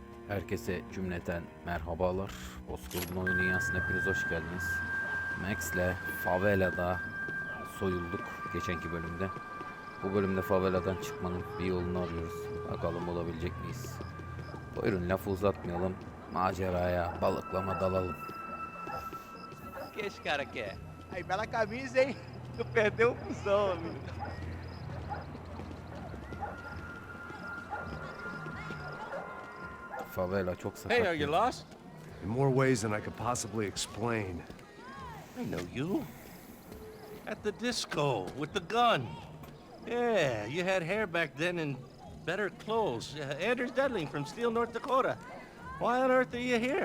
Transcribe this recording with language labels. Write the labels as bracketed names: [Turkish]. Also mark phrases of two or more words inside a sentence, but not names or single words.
[Turkish] Herkese cümleten merhabalar. Bozkurt'un oyun dünyasına hepiniz hoş geldiniz. Max'le Favela'da soyulduk geçenki bölümde. Bu bölümde Favela'dan çıkmanın bir yolunu arıyoruz. Bakalım bulabilecek miyiz? Buyurun lafı uzatmayalım. Maceraya, balıklama dalalım. [Portuguese] Que esse cara quer? Aí, bela camisa, hein? Tu perdeu o fusão, amigo. [Turkish] Favela çok sakat. [English] Hey, are you lost? In more ways than I could possibly explain. I know you. At the disco with the gun. Yeah, you had hair back then and better clothes. Anders Dudling from Steele, North Dakota. Why on earth are you here?